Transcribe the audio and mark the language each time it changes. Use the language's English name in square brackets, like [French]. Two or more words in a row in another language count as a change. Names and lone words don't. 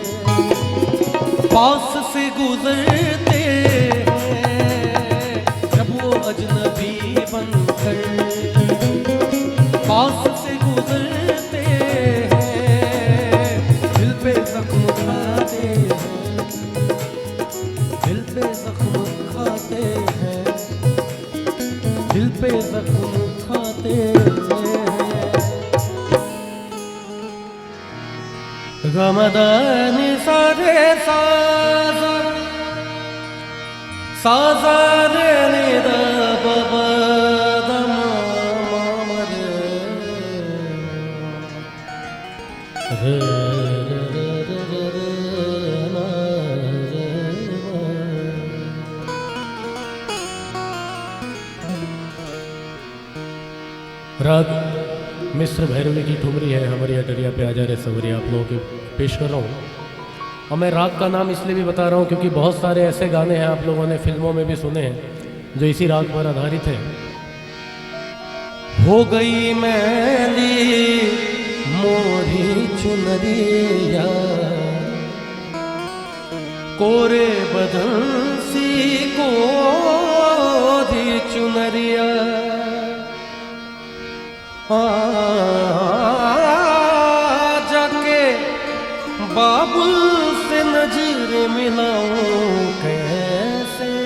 [Hindi] पास से गुजरते हैं जब वो अजनबी बनकर पास से गुजरते हैं दिल पे जख्म खाते हैं दिल पे जख्म खाते हैं दिल पे जख्म खाते हैं गमदान सारे साजा साजा रे निद बबा दम मामर रे रे रे रे ना रे राग मिस्र भैरवी की ठुमरी है हमारी अटरिया पे आ जा रहे सवरिया आप लोगों के पेश कर रहा हूँ। और मैं राग का नाम इसलिए भी बता रहा हूँ क्योंकि बहुत सारे ऐसे गाने हैं आप लोगों ने फिल्मों में भी सुने हैं जो इसी राग पर आधारित है। हो गई मैली मोरी चुनरिया कोरे बदन सी कोरी चुनरिया जाके बाबुल से नजर मिलाऊं कैसे